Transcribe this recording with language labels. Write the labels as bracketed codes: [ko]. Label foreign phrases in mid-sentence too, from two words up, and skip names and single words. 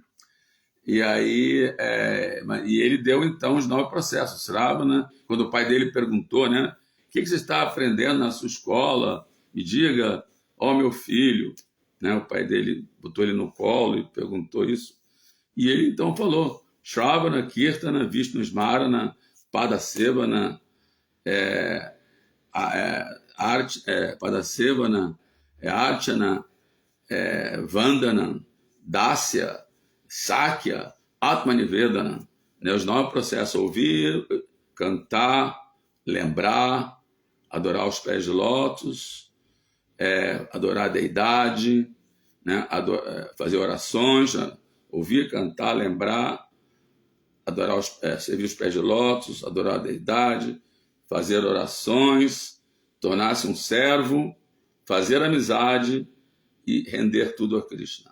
[pt] E aí, e ele deu então os 9 processos. Sravana, quando o pai dele perguntou, né, o que você está aprendendo na sua escola? Me diga, ó meu filho, né? O pai dele botou ele no colo e perguntou isso. E ele então falou: [sa] Shravana, Kirtana, Vishnu Smarana, Padasevana, Padasevana, Archana, Vandana, Dasya, Sakya, Atmanivedana, [pt] né? Os 9 processos: ouvir, cantar, lembrar, adorar os pés de lótus, adorar a deidade, né? Fazer orações, né? Ouvir, cantar, lembrar, adorar servir os pés de lótus, adorar a deidade, fazer orações, tornar-se um servo, fazer amizade e render tudo a Krishna.